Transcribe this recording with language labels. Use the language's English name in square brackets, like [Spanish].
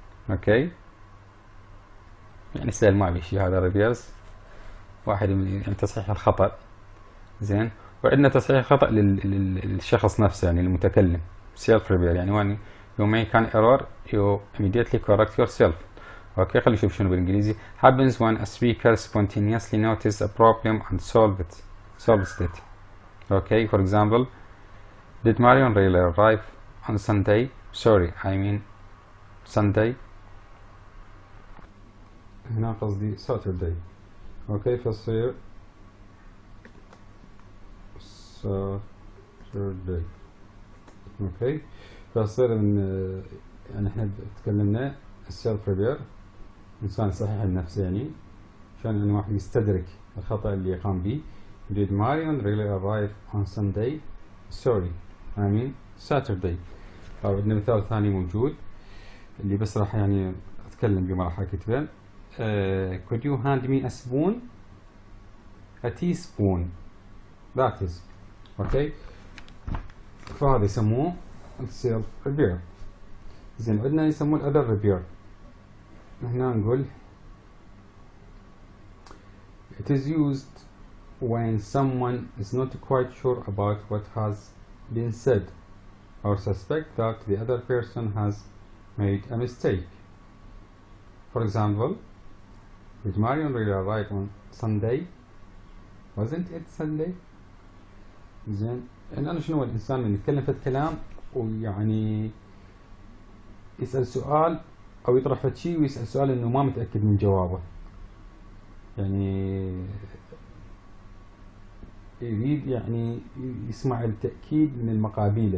[Arabic] اوكي يعني سهل ما بي شيء هذا ريفيرس، واحد من يعني تصحيح الخطأ. زين، وعندنا تصحيح الخطأ للشخص نفسه يعني المتكلم [English] self repair، [Arabic] يعني [English] when you make an error you immediately correct yourself. [Arabic] اوكي خلينا نشوف شنو بالانجليزي. [English] happens when a speaker spontaneously notices a problem and solves it. okay for example did Marion really arrive on Sunday؟ sorry I mean Sunday. [Arabic] هنا قصدي Saturday. اوكي فصير Saturday. اوكي فصير من يعني احنا تكلمنا السيلف ريبير انسان صحيح النفس، يعني عشان انه واحد يستدرك الخطأ اللي قام به. [English] did Marion really arrive on Sunday؟ sorry I mean Saturday. [Arabic] او عندنا مثال ثاني موجود اللي بس راح يعني اتكلم به ما راح اكتبه. [English] could you hand me a spoon؟ a teaspoon that is. [Arabic] اوكي فهذا يسموه السيلف ريبير. زين، عندنا يسموه الاذر ريبير. هنا نقول [English] it is used when someone is not quite sure about what has been said or suspect that the other person has made a mistake. For example did Marion really arrive on Sunday؟ wasn't it Sunday؟ [Arabic] زين، أنا شنو الإنسان من يتكلم في الكلام ويعني يسأل سؤال أو يطرح فد شيء ويسأل سؤال إنه ما متأكد من جوابه، يعني يريد يعني يسمع التأكيد من المقابيله.